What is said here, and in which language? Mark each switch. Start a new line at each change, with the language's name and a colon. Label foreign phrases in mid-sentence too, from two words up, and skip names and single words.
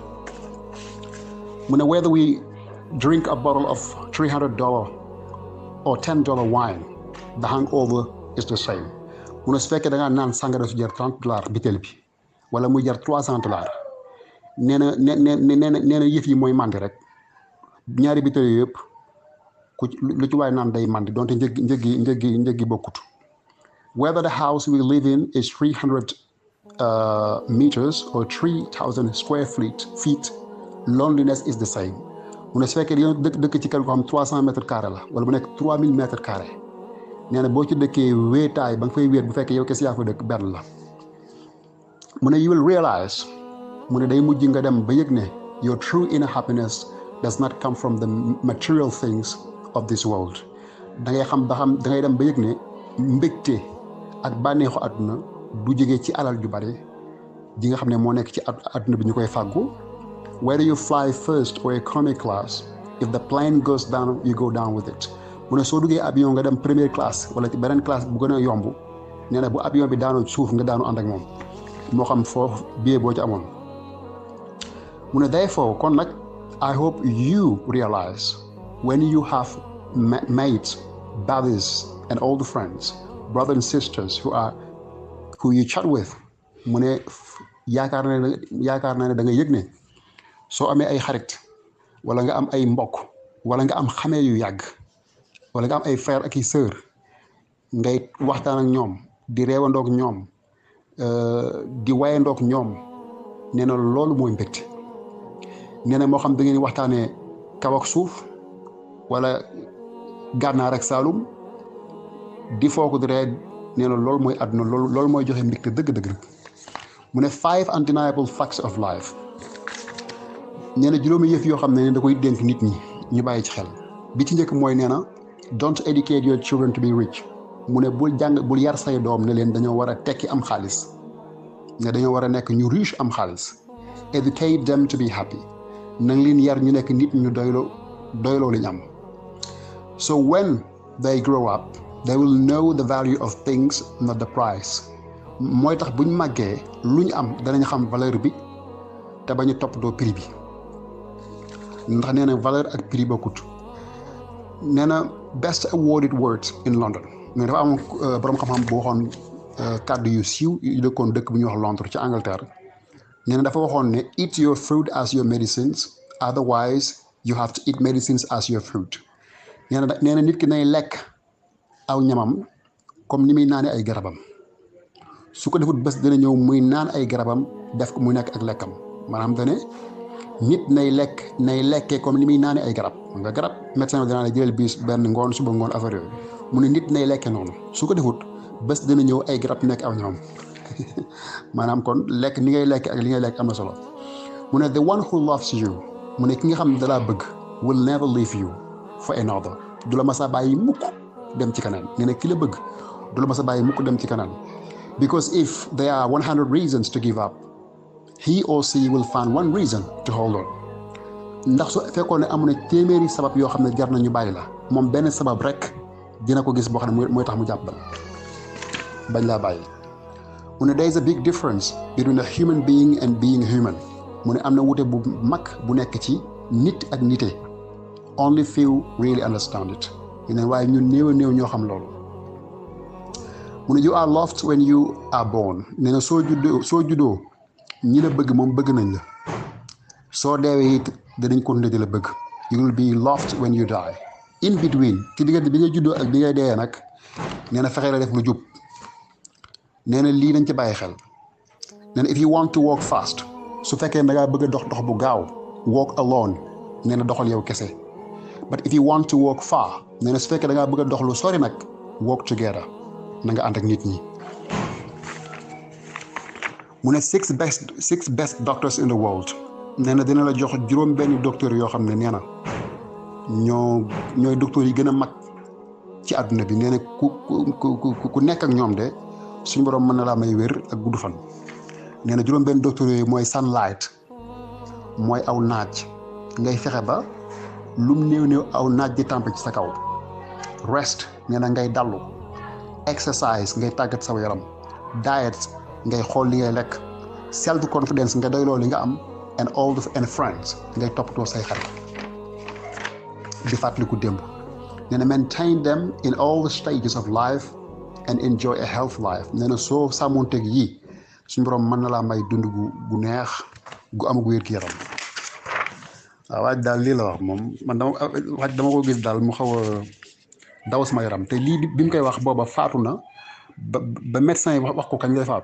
Wolof: mu ne
English: whether we drink a bottle of $300 or $10 wine, the hangover is the same.
Wolof: mu ne su fekkee da ngaa naan sangara su jar $30 bitel bi wala muy jar $300 nee na yëf yi mooy màndi rek ñaari bitel yooyu yëpp ku lu ci waay naan day màndi donte njëg gi bokkut.
English: Whether the house we live in is 300 meters or 3,000 square feet, loneliness is the same.
Wolof: mu ne su fekkee dañoo dëkk ci kër goo xam 300 mètres carrés la wala bu nekk 3000 mètres carrés nee na boo ci dëkkee wéetaay ba nga fay wéet bu fekkee yow kese yaa fa dëkk benn la. mu ne
English: you will realize
Wolof: mu ne day mujj nga dem ba yëg ne
English: your true inner happiness does not come from the material things of this world.
Wolof: da ngay dem ba yëg ne mbégte ak bànneexu àdduna du jógee ci alal ju bari ji nga xam ne moo nekk ci àdduna bi ñu koy fàggu.
English: Whether you fly first or economy class, if the plane goes down, you go down with it.
Wolof: mu ne soo duggee avion nga dem première classe wala ci beneen classe bu gën a yomb nee na bu avion bi daanoo suuf nga daanu ànd ak moom moo xam foofu billet boo ci amoon. mu ne
English: therefore
Wolof: kon nag
English: I hope you realize when you have mates, buddies and old friends, brothers and sisters who you chat with,
Wolof: mu ne yaakaar naa ne da nga yëg ne soo amee ay xarit wala nga am ay mbokk wala nga am xamee yu yàgg wala nga am ay frère ak i sœur ngay waxtaan ak ñoom di reewandoog ñoom di wayandoog ñoom nee na loolu mooy mbégte. nee na moo xam da ngeen waxtaanee kaw ak suuf wala gànnaar ak saalum di foog di ree nee na loolu mooy àdduna loolu mooy joxe mbégte dëgg-dëgg. mu ne
English: 5 undeniable facts of life.
Wolof: nee na juróomi yëf yoo xam ne da koy dénk nit ñi ñu bàyyi ci xel. bi ci njëkk mooy nee na
English: don't educate your children to be rich.
Wolof: mu ne bul yar say doom ne leen dañoo war a tekki am xaalis ne dañoo war a nekk ñu riche am xaalis.
English: Educate them to be happy.
Wolof: na nga leen yar ñu nekk nit ñu doyloo li ñu am.
English: So when they grow up they will know the value of things, not the price.
Wolof: mooy tax buñ màggee lu ñu am danañ xam valeur bi te bañu toppatoo prix bi ndax nee na valeur ak prix bokkut. nee na
English: best awarded words in London.
Wolof: mais dafa am borom xam-xam bu waxoon kàddu yu siiw yu dëkkoon dëkk bu ñuy wax Londres ci Angleterre. nee na dafa waxoon ne
English: eat your fruit as your medicines, otherwise you have to eat medicines as your fruit.
Wolof: nee na nit ki nay lekk aw ñamam comme ni muy naane ay garabam su ko defut bés dina ñëw muy naan ay garabam def ko muy nekk ak lekkam. maanaam dane nit nay lekkee comme ni muy naane ay garab nga garab médecin bi dinaa la jëlal bis benn ngoon suba ngoon affaire yooyu mu ne nit nay lekkee noonu su ko defut bés dina ñëw ay garab nekk aw ñamam maanaam kon lekk ni ngay lekk ak li ngay lekk am na solo. mu ne
English: the one who loves you
Wolof: mu ne ki nga xam ne dalaa bëgg
English: will never leave you for another.
Wolof: du la mas a bàyyi mukk dem ci kanam. nee na ki la bëgg du la mas a bàyyi mukk dem ci kanam.
English: because if there are 100 reasons to give up, he or she will find one reason to hold on.
Wolof: ndax su fekkoon ne amu na téeméeri sabab yoo xam ne jar na ñu bàyyi la moom benn sabab rek dina ko gis boo xam ne mooy tax mu jàppal bañ laa bàyyi. mu ne
English: there is a big difference between a human being and being human.
Wolof: mu ne am na wute bu mag bu nekk ci nit ak nite.
English: only few really understand it.
Wolof: ne waaye ñun néew a néew ñoo xam loolu. mu ne
English: you are loved when you are born.
Wolof: nee na soo juddoo ñi la bëgg moom bëgg nañ la. soo deewee it danañ continuer di la bëgg.
English: you will be loved when you die. in between
Wolof: ci diggante bi ngay juddoo ak bi ngay deewee nag nee na fexe la def lu jub. nee na lii nañ ci bàyyi xel. nee na
English: if you want to walk fast,
Wolof: su fekkee da ngaa bëgg a dox bu gaaw,
English: walk alone.
Wolof: nee na doxal yow kese.
English: but if you want to walk far
Wolof: nee na su fekkee da ngaa bëgg a dox lu sori nag
English: walk together
Wolof: na nga ànd ak nit ñi. mu ne
English: six best doctors in the world
Wolof: nee na dina la jox juróom benni docteurs yoo xam ne nee na ñooy docteurs yi gën a mag ci àdduna bi nee na ku nekk ak ñoom de suñu borom mën na laa may wér ak gudd fan. nee na juróom benn docteurs yooyu mooy sunlight mooy aw naaj ngay fexe ba lum néew aw naaj di tàmpe ci sa kaw. rest nee na ngay dallu. exercise ngay tàggat saw yaram. diet ngay xool li ngay lekk.
English: self confidence
Wolof: nga doyloo li nga am.
English: and friends
Wolof: ngay toppatoo say xarit di fàttaliku démb. nee na
English: maintain them in all the stages of life and enjoy a health life.
Wolof: nee na soo sàmmonteeg yii suñu borom mën na laa may dund gu neex gu am gu wér gi yaram. waaw waaj daal lii la wax moom man dama ko gis daal mu xaw a daw sama yaram te lii bi mu koy wax booba faatu na ba médecin yi wax ko kañ lay faatu.